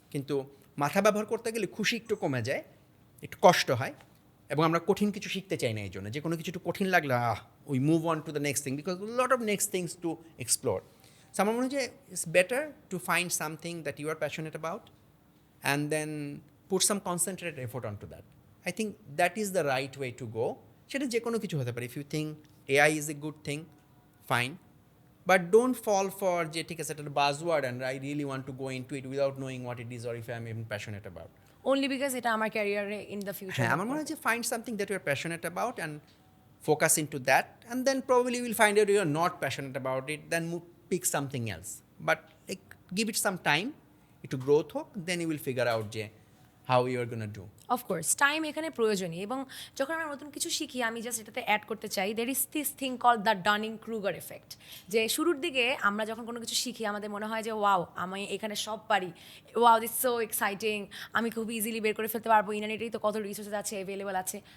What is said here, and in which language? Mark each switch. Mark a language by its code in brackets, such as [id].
[bn] কিন্তু মাথা ব্যবহার করতে গেলে খুশি একটু কমে যায়, একটু কষ্ট হয়, এবং আমরা কঠিন কিছু শিখতে চাই না এই জন্য, যে কোনো কিছু একটু কঠিন লাগলে [en] We move on to the next thing, because lot of next things to explore. [bn] So আমার মনে হয় যে [en] It's better to find something that you are passionate about and then put some concentrated effort onto that. I think that is the right way to go. [bn] সেটা যে কোনো কিছু হতে পারে। [en] If you think AI is a good thing, fine. But don't fall for [bn] যে ঠিক আছে একটা [en] buzzword and I really want to go into it without knowing what it is or if I'm even passionate about. only because [bn] এটা আমার ক্যারিয়ারে [en] in the future [bn] হ্যাঁ, আমার মনে হয় যে [en] find something that you are passionate about and focus into that, and then probably you will find out you are not passionate about it, then pick something else. But like, give it some time, [bn] একটু growth হোক, [en] Then you will figure out যে how you are gonna do. [bn] Of course time এখানে প্রয়োজনীয়, এবং যখন আমরা নতুন কিছু শিখি, আমি জাস্ট এটাতে অ্যাড করতে চাই, [en] there is this thing call the Dunning Kruger effect, [bn] যে শুরুর দিকে আমরা যখন কোনো কিছু শিখি আমাদের মনে হয় যে ওয়াও আমি এখানে সব পারি, [en] wow this so exciting, [bn] আমি খুব ইজিলি বের করে ফেলতে পারবো, ইন্টারনেটেই তো কত রিসোর্সেস আছে অ্যাভেলেবল আছে।